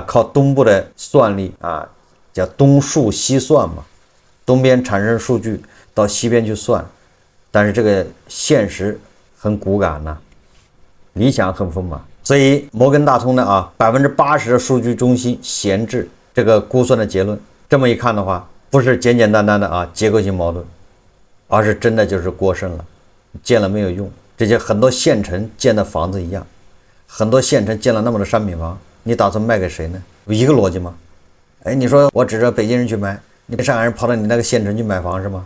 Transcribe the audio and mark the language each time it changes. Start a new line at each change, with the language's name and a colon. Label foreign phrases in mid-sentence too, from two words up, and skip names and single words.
Chinese: 靠東部的算力啊，叫東數西算嘛，東邊產生數據到西邊去算，但是這個現實很骨感吶，理想很豐滿。所以摩根大通的啊，80%的數據中心閒置這個估算的結論，這麼一看的話，不是簡簡單單的啊結構性矛盾，而是真的就是過剩了，建了沒有用。這些很多縣城建的房子一樣，很多縣城建了那麼多商品房，你打算賣給誰呢？有一個逻輯嗎？你說我指着北京人去買，你上海人跑到你那個县城去買房是嗎？